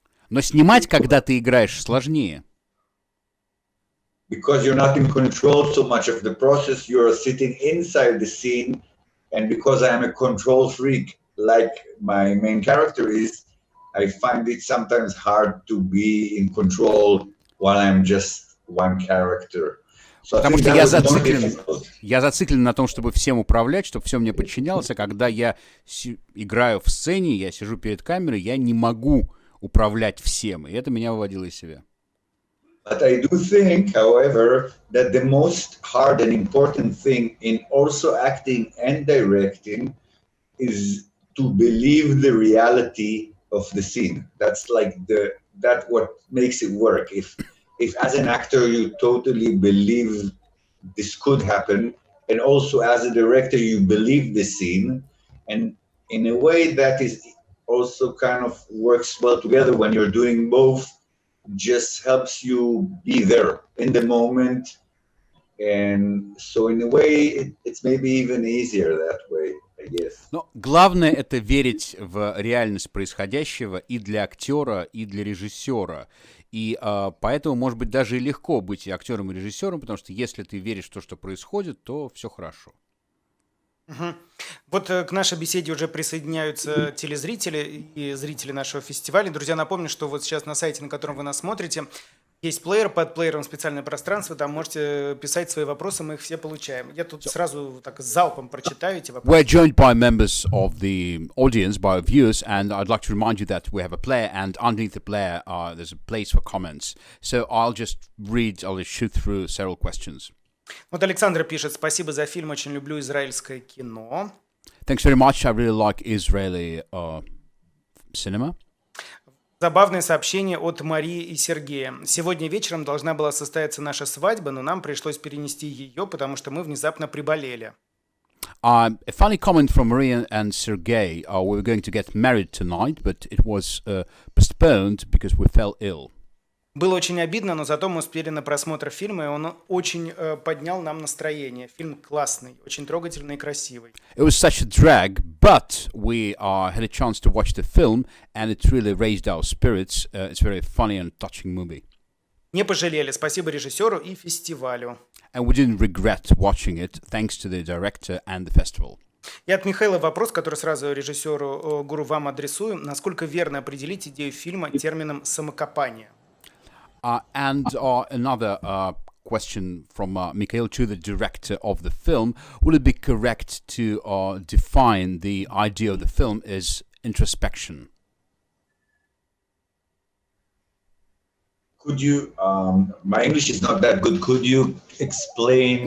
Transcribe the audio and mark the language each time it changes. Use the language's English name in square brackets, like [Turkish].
[Russian] Но снимать, когда ты играешь, сложнее. [English] Because you're not in control so much of the process, you're sitting inside the scene, and because I am a control freak, like my main character is, I find it sometimes hard to be in control while I'm just one character. So [Russian] Потому что я зациклен на том, чтобы всем управлять, чтобы все мне подчинялось, а когда я играю в сцене, я сижу перед камерой, я не могу управлять всем, и это меня выводило из себя. [English] But I do think, however, that the most hard and important thing in also acting and directing is to believe the reality of the scene. That's like that what makes it work. If as an actor you totally believe this could happen, and also as a director you believe the scene, and in a way that is also kind of works well together when you're doing both, just helps you be there in the moment, and so in a way it's maybe even easier that way, I guess. [Russian] Но главное — это верить в реальность происходящего и для актера, и для режиссера. И поэтому, может быть, даже и легко быть и актером, и режиссером, потому что если ты веришь в то, что происходит, то все хорошо. Угу. Вот к нашей беседе уже присоединяются телезрители и зрители нашего фестиваля. Друзья, напомню, что вот сейчас на сайте, на котором вы нас смотрите, есть плеер, под плеером специальное пространство, там можете писать свои вопросы, мы их все получаем. Я тут сразу так залпом прочитаю эти вопросы. [English] We're joined by members of the audience, by viewers, and I'd like to remind you that we have a player, and underneath the player there's a place for comments. So I'll just shoot through several questions. [Russian] Вот Александр пишет: спасибо за фильм, очень люблю израильское кино. [English] Thanks very much, I really like Israeli cinema. [Russian] Забавное сообщение от Марии и Сергея. Сегодня вечером должна была состояться наша свадьба, но нам пришлось перенести ее, потому что мы внезапно приболели. [English] A funny comment from Maria and Sergey. We were going to get married tonight, but it was postponed because we fell ill. [Russian] Было очень обидно, но зато мы успели на просмотр фильма, и он очень поднял нам настроение. Фильм классный, очень трогательный и красивый. [English] It was such a drag, but we had a chance to watch the film, and it really raised our spirits. It's a very funny and touching movie. [Russian] Не пожалели. Спасибо режиссеру и фестивалю. [English] And we didn't regret watching it, thanks to the director and the festival. [Russian] И от Михаила вопрос, который сразу режиссеру Гуру вам адресую. Насколько верно определить идею фильма термином «самокопание»? [English] And another question from Mikhail to the director of the film. Would it be correct to define the idea of the film as introspection? Could you, my English is not that good, could you explain?